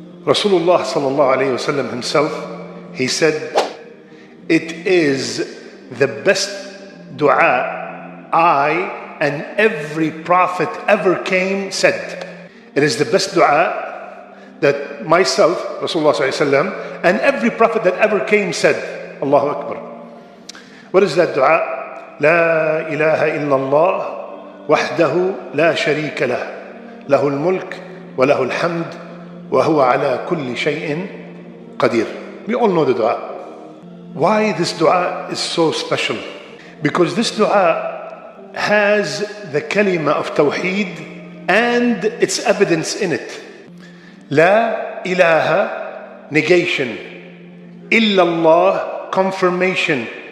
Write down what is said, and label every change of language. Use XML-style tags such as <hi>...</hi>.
<en>Rasulullah sallallahu alayhi wa sallam himself, he said, it is the best dua I and every prophet ever came said. It is the best dua that myself, Rasulullah sallallahu alayhi wa sallam, and every prophet that ever came said. Allahu Akbar. What is that dua?</en> <ar>La ilaha illallah وحده لا شريك له له الملك وله الحمد وهو على كل شيء قدير.</ar> <en>We all know the dua. Why this dua is so special? Because this dua has the kalima of tawheed and its evidence in it. La ilaha, negation. Illallah, confirmation.</en>